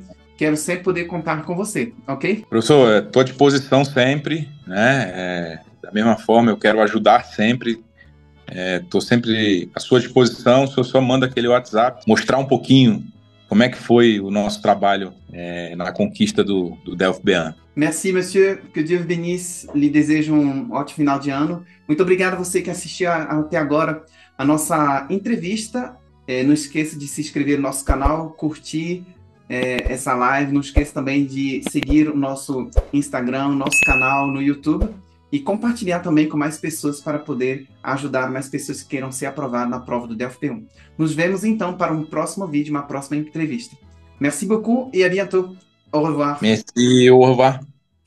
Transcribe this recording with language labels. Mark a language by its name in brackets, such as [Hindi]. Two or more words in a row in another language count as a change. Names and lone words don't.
[Portuguese] Quero sempre poder contar com você, ok? Professor, estou à disposição sempre, né? Da mesma forma, eu quero ajudar sempre. Estou sempre à sua disposição. O senhor só manda aquele WhatsApp, mostrar um pouquinho como é que foi o nosso trabalho na conquista do DELF-B1. [French] Merci, monsieur. Que Dieu bénisse. [Portuguese] Lhe desejo um ótimo final de ano. Muito obrigado a você que assistiu até agora a nossa entrevista. Não esqueça de se inscrever no nosso canal, curtir essa live. Não esqueça também de seguir o nosso Instagram, o nosso canal no YouTube e compartilhar também com mais pessoas para poder ajudar mais pessoas que queiram ser aprovadas na prova do DELF-B1. Nos vemos então para um próximo vídeo, uma próxima entrevista. [French] Merci beaucoup et à bientôt. Au revoir. Merci, au revoir.